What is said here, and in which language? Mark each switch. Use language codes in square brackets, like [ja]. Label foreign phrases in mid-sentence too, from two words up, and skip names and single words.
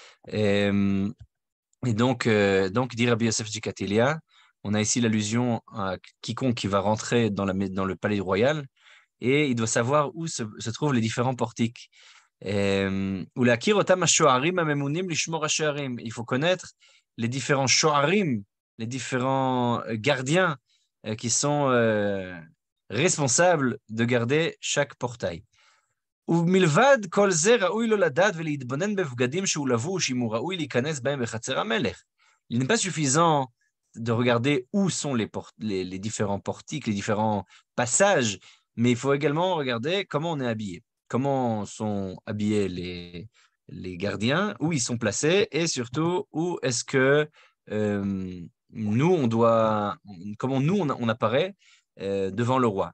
[fr] Et donc, dit Rabbi Yosef Jikatilia, on a ici l'allusion à quiconque qui va rentrer dans le palais royal et il doit savoir où se trouvent les différents portiques. Il faut connaître les différents shoarim, les différents gardiens qui sont responsables de garder chaque portail. [he] ומלבד כל זה ראוי לו לדעת ולהתבונן בבגדים שהוא לבוש אם הוא ראוי להיכנס בהם בחצר המלך. [fr] Il n'est pas suffisant de regarder où sont les différents portiques, les différents passages, mais il faut également regarder comment on est habillé, comment sont habillés les gardiens, où ils sont placés et surtout où est-ce que nous, comment nous, on apparaît devant le roi.